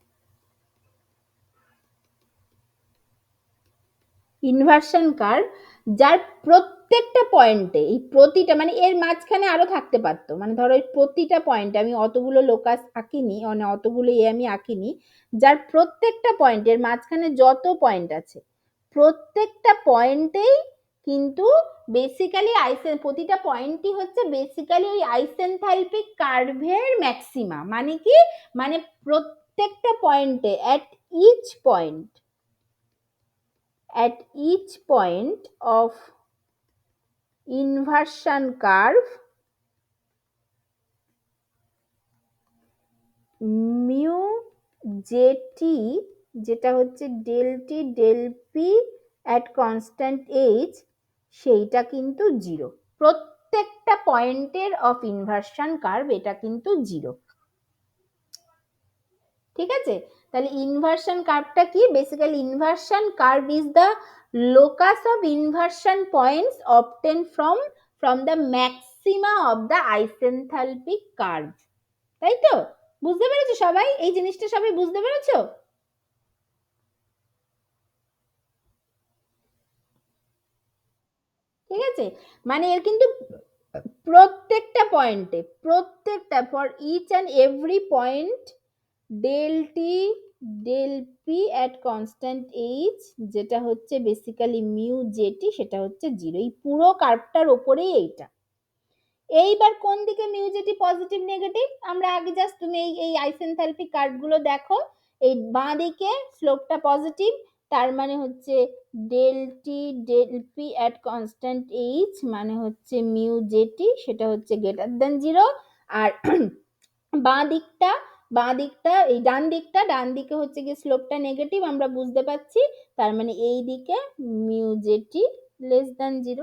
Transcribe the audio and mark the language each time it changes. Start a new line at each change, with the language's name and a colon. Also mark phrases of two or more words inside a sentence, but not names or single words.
English: inversion curve
Bangla: যার প্রত্যেকটা পয়েন্টে, এই প্রতিটা মানে এর মাঝখানে আরো থাকতে পারতো, মানে ধরো এই প্রতিটা পয়েন্টে আমি অতগুলো লোকাস আঁকিনি, মানে অতগুলো আমি আঁকিনি, যার প্রত্যেকটা পয়েন্টের মাঝখানে যত পয়েন্ট আছে প্রত্যেকটা পয়েন্টেই কিন্তু বেসিক্যালি প্রতিটা পয়েন্টই হচ্ছে বেসিক্যালি ওই
English: isenthalpic curve maxima.
Bangla: মানে কি, মানে প্রত্যেকটা পয়েন্টে
English: at each point of inversion curve mu jt
Bangla: যেটা হচ্ছে
English: del t del p at constant h
Bangla: সেইটা কিন্তু জিরো। প্রত্যেকটা পয়েন্টের
English: of inversion curve
Bangla: এটা কিন্তু জিরো। ঠিক আছে, তাহলে ইনভার্সন কার্ভটা কি, বেসিক্যালি
English: inversion curve is the locus of inversion points obtain from the maxima of the isenthalpic curve.
Bangla: তাই তো, বুঝতে পেরেছো সবাই? এই জিনিসটা সবাই বুঝতে পেরেছো? ঠিক আছে, মানে এর কিন্তু প্রত্যেকটা পয়েন্টে, প্রত্যেকটা
English: for each and every point del t del p at constant h
Bangla: যেটা হচ্ছে বেসিক্যালি
English: mu JT
Bangla: সেটা হচ্ছে জিরো। এই পুরো কার্ভটার ওপরেই এইটা। এইবার কোন দিকে
English: mu JT
Bangla: পজিটিভ নেগেটিভ, আমরা আগে জাস্ট তুমি এই
English: isenthalpic curve
Bangla: দেখো, এই বাঁ দিকে স্লোপটা পজিটিভ, তার মানে হচ্ছে
English: del t del p at constant h
Bangla: মানে হচ্ছে
English: mu JT
Bangla: সেটা হচ্ছে
English: greater than zero.
Bangla: আর বাঁ দিকটা এই ডান দিকে হচ্ছে কি স্লোপটা নেগেটিভ আমরা বুঝতে পাচ্ছি, তার মানে এই দিকে
English: mu JT less than zero.